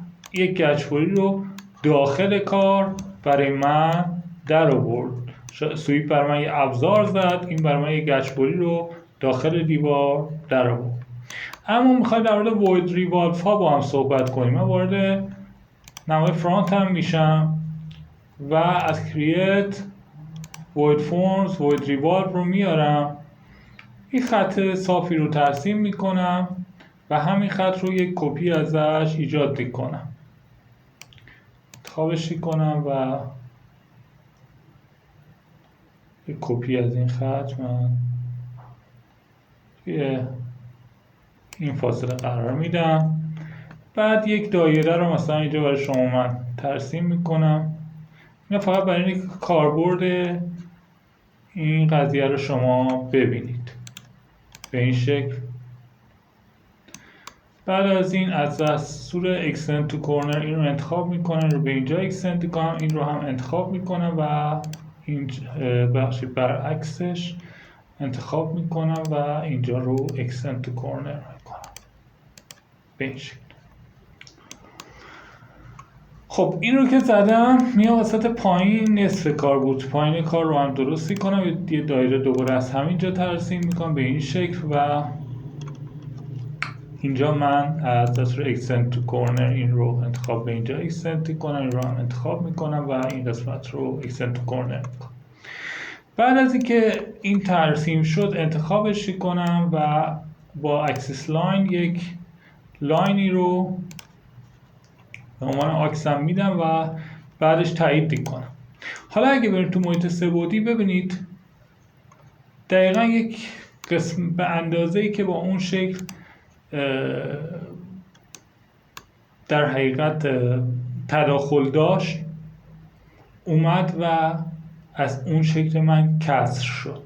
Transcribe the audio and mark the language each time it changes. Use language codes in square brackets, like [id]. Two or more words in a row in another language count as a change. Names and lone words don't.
[fa] یک گچبری رو داخل کار برای من در آورد. سویپ برای من یه ابزار زد، این برای من یه گچبری رو داخل دیوار در آورد. اما میخوایم در مورد [en] void revolve [fa] ها با هم صحبت کنیم. من وارد نمای فرانت هم میشم و از [en] create void forms void revolve [fa] رو میارم، این خط صافی رو ترسیم میکنم و همین خط رو یک کپی ازش ایجاد میکنم، انتخابش میکنم و یک کپی از این خط من توی این فاصله قرار میدم. بعد یک دایره رو مثلا اینجا برای شما من ترسیم میکنم. اینا فقط برای اینکه کاربرد این قضیه رو شما ببینید به این شکل. بعد از این از دستور [en] extend to corner [fa] این رو انتخاب میکنم، رو به اینجا extend کنم، این رو هم انتخاب میکنم و این بخشی برعکسش انتخاب میکنم و اینجا رو [en] extend to corner [fa] میکنم به این شکل. خب این رو که زدم میام وسط پایین نصف کار بود، پایین کار رو هم درستی کنم، یه دایره دوباره از همینجا ترسیم میکنم به این شکل و اینجا من از دستور [en] extend to corner [fa] این رو انتخاب به اینجا extend کنم، این رو هم انتخاب میکنم و این قسمت رو [en] extend to corner [fa] میکنم. بعد از اینکه این ترسیم شد انتخابش کنم و با [en] axis line [fa] یک لاینی رو به عنوان آکسم میدم و بعدش تایید کنم. حالا اگه بریم تو محیط سه‌بعدی ببینید دقیقا یک قسم به اندازه‌ای که با اون شکل در حقیقت تداخل داشت اومد و از اون شکل من کسر شد.